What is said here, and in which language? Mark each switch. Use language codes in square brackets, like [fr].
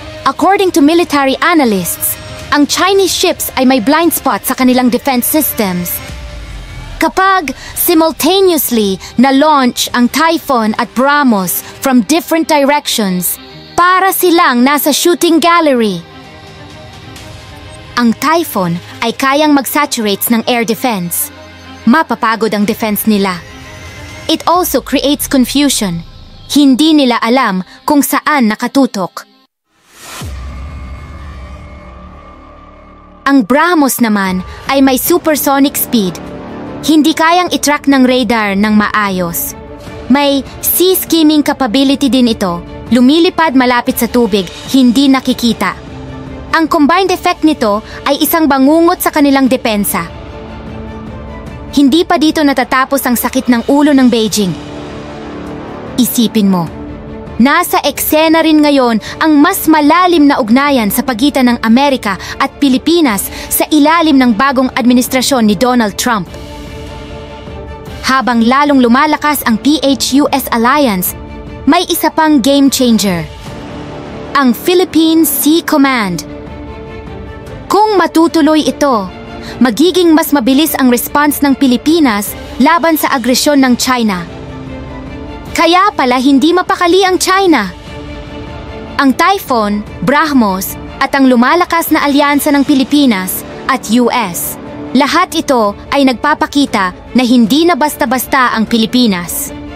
[en] According to military analysts, [tl] ang Chinese ships ay may blind spot sa kanilang defense systems. Kapag simultaneously na-launch ang Typhoon at BrahMos [en] from different directions, [tl] para silang nasa shooting gallery. Ang Typhoon ay kayang mag-saturates ng air defense. Mapapagod ang defense nila. [en] It also creates confusion. [tl] Hindi nila alam kung saan nakatutok. Ang BrahMos naman ay may supersonic speed. Hindi kayang i-track ng radar ng maayos. May sea skimming capability din ito. Lumilipad malapit sa tubig, hindi nakikita. Ang combined effect nito ay isang bangungot sa kanilang depensa. Hindi pa dito natatapos ang sakit ng ulo ng Beijing. Isipin mo, nasa eksena rin ngayon ang mas malalim na ugnayan sa pagitan ng Amerika at Pilipinas sa ilalim ng bagong administrasyon ni Donald Trump. Habang lalong lumalakas ang PH-US alliance, may isa pang game changer. Ang Philippine Sea Command. Kung matutuloy ito, magiging mas mabilis ang response ng Pilipinas laban sa agresyon ng China. Kaya pala hindi mapakali ang China. Ang Typhoon, BrahMos at ang lumalakas na alyansa ng Pilipinas at US, lahat ito ay nagpapakita na hindi na basta-basta ang Pilipinas.